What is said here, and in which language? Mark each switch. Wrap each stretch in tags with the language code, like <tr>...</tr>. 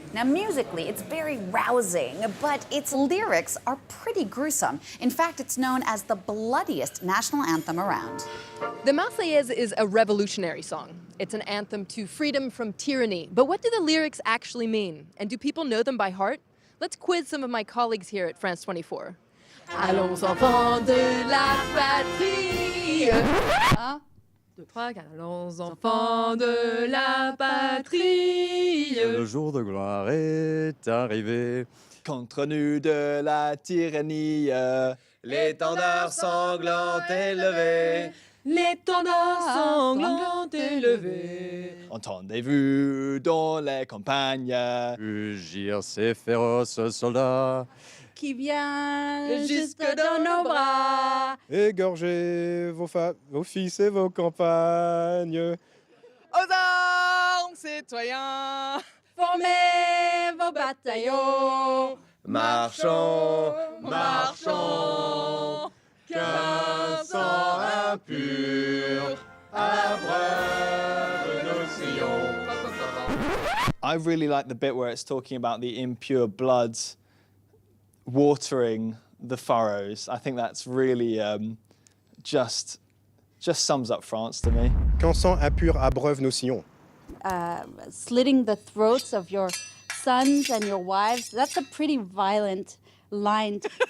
<en>Now, musically, it's very rousing, but its lyrics are pretty gruesome. In fact, it's known as the bloodiest national anthem around. The Marseillaise is a revolutionary song. It's an anthem to freedom from tyranny. But what do the lyrics actually mean? And do people know them by heart? Let's quiz some of my colleagues here at France 24.</en> <fr>Allons enfants de la patrie. Un, deux, trois, quatre. Allons enfants de la patrie. Le jour de gloire est arrivé. Contre nous de la tyrannie, l'étendard sanglant élevé. L'étendard sanglant élevé. Entendez-vous dans les campagnes Rugir ces féroces soldats. Qui vient jusque dans nos bras. Égorgez vos femmes, vos fils et vos campagnes. Aux armes, citoyens, formez vos bataillons. Marchons, marchons, qu'un sang impur abreuve nos sillons.</fr> <en>I really like the bit where it's talking about the impure blood watering the furrows. I think that's really just sums up France to me.</en> <fr>Quand sang impur abreuve nos sillons.</fr> <en>Slitting the throats of your sons and your wives, that's a pretty violent line.</en>